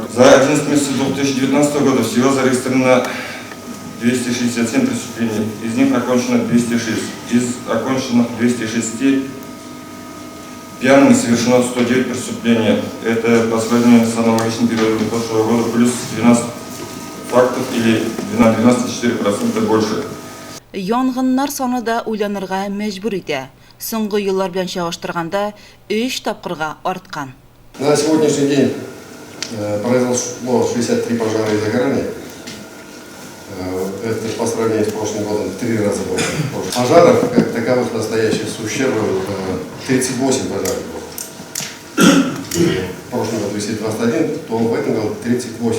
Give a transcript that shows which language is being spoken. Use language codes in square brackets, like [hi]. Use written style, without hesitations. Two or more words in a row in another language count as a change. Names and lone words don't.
[ru] За 11 месяцев 2019 года всего зарегистрировано 267 преступлений, из них окончено 206. Из оконченных 206 пьяными совершено 109 преступлений. Это по сравнению с аналогичным периодом прошлого года плюс 12 фактов или на 12,4% больше. [tt] Янгыннар саны да уйланырга мәҗбүр итә. Соңгы еллар белән чагыштырганда 3 тапкырга арткан. [ru] На сегодняшний день произошло 63 пожара и загорания. Это по сравнению с прошлым годом в 3 раза больше. Пожаров, как таковых настоящих, с ущербом 38 пожаров было. В прошлом году, если 21, то в этом году 38.